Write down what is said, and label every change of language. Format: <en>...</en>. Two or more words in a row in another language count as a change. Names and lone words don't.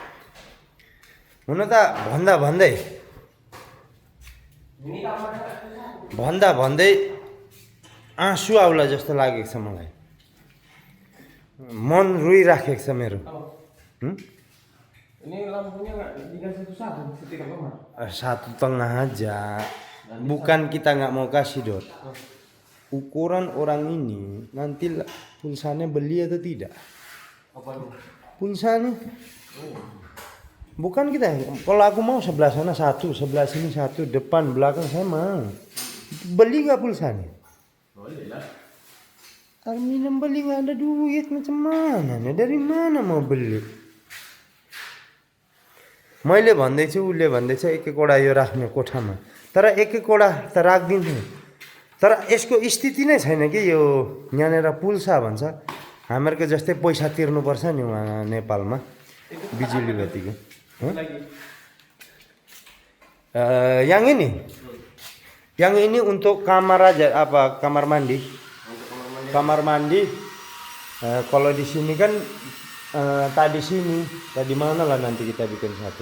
<ne>हुन त भन्दै भन्दा भन्दै आँसु आउला जस्तो लागेको छ मलाई। मन रोइराखेको छ मेरो।</ne> <id>Apa? Ini lampunya nggak dikasih satu, setik apa mah? 1,5 aja. Bukan kita nggak mau kasih Dot. Ukuran orang ini nanti pulsanya beli atau tidak? Apa nih? Pulsanya bukan kita. Kalau aku mau sebelah sana satu, sebelah sini satu, depan belakang saya mau. Beli nggak pulsanya? Boleh lah. Terminal beli nggak ada duit macam mana nih? Dari mana mau beli?</id> <ne>मैले भन्दैछु उसले भन्दैछ एक एकवटा यो राख्ने कोठामा, तर एक एकवटा त राखिदिन्छु, तर यसको स्थिति नै छैन कि यो यहाँनिर पुल्सा भन्छ हामीहरूको जस्तै पैसा तिर्नुपर्छ नि उहाँ नेपालमा बिजुली बत्तीको।</ne> <id>Yang ini untuk kamar aja apa kamar mandi. Kamar mandi. Kalau di sini kan tadi sini, tadi mana lah nanti kita bikin satu.</id>